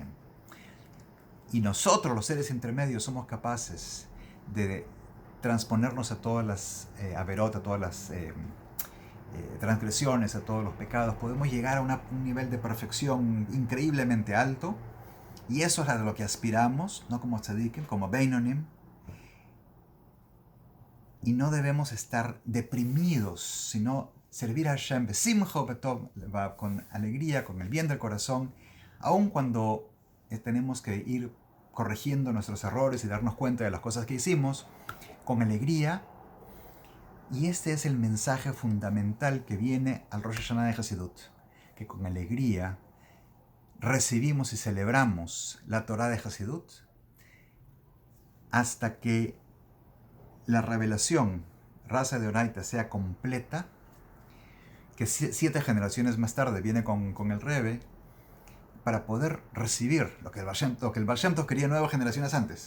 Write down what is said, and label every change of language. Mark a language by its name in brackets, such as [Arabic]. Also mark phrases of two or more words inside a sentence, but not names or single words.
[Spanish] Y nosotros, los seres intermedios, somos capaces de transponernos a todas las averot, a todas las transgresiones, a todos los pecados. Podemos llegar a un nivel de perfección increíblemente alto, y eso es a lo que aspiramos, no como tzadikim, como beinonim. Y no debemos estar deprimidos, sino servir a Hashem [Hebrew] בשמחה בטוב, [Spanish] con alegría, con el bien del corazón, aun cuando tenemos que ir corrigiendo nuestros errores y darnos cuenta de las cosas que hicimos, con alegría. Y este es el mensaje fundamental que viene al Rosh Hashanah de Hasidut, que con alegría recibimos y celebramos la Torá de Hasidut hasta que la revelación, [Aramaic] רזא דאורייתא, [Spanish] sea completa, que 7 generaciones más tarde viene con el Rebbe, para poder recibir lo que el Baal Shem Tov quería 9 generaciones antes.